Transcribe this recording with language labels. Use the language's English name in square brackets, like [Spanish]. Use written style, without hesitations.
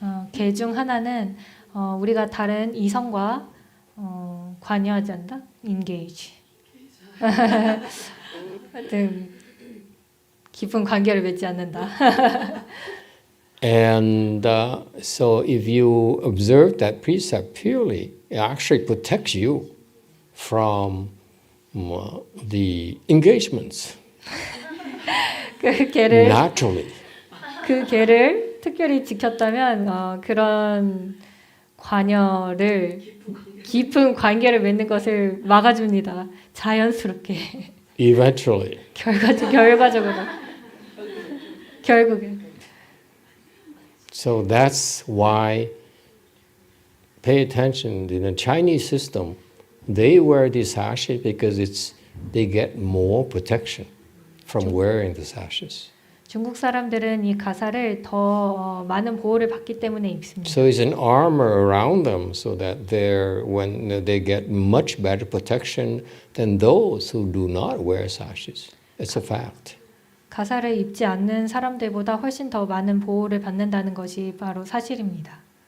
[Korean] 개 중 하나는 우리가 다른 이성과 관여하지 않다? [English] engage. [Korean] 하여튼 깊은 관계를 맺지 않는다. [English] And so if you observe that precept purely, it actually protects you from the engagements [Korean] 그 개를 [English] naturally. [Korean] 그 개를 특별히 지켰다면 그런 관여를 깊은 관계를 맺는 것을 막아줍니다. 자연스럽게 [English] Eventually. [Korean] 결과적으로 결국에. [English] So that's why pay attention. In the Chinese system, they wear these sashes because they get more protection from wearing the sashes. [Korean] 중국 사람들은 이 가사를 더 많은 보호를 받기 때문에 입습니다. [English] So it's an armor around them so that when they get much better protection than those who do not wear sashes. It's a fact. [Korean] 가사를 입지 않는 사람들보다 훨씬 더 많은 보호를 받는다는 것이 바로 사실입니다.